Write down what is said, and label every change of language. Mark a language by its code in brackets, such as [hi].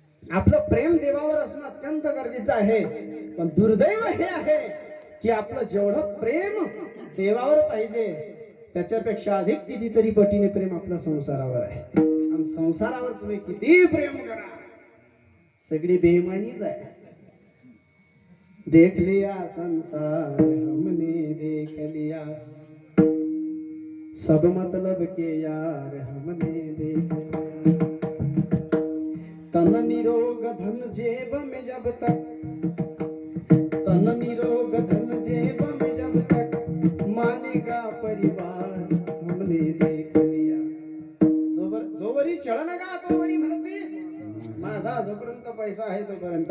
[mr] आपलं प्रेम देवावर असणं अत्यंत गरजेचं आहे. पण दुर्दैव हे आहे की आपलं जेवढं प्रेम देवावर पाहिजे त्याच्यापेक्षा अधिक कितीतरी पटीने प्रेम आपल्या संसारावर आहे. आणि संसारावर तुम्ही किती प्रेम करा, सगळी बेईमानीच आहे. [hi] देख लिया संसार हमने देख लिया, सब मतलब के यार हमने देख लिया. तन निरोग धन जेब में जब तक, तन निरोग धन जेब में जब तक मानेगा परिवार हमने देख लिया. [mr] जोवरी चलन का तोवरी म्हणती माझा जोपर्यंत पैसा आहे तोपर्यंत.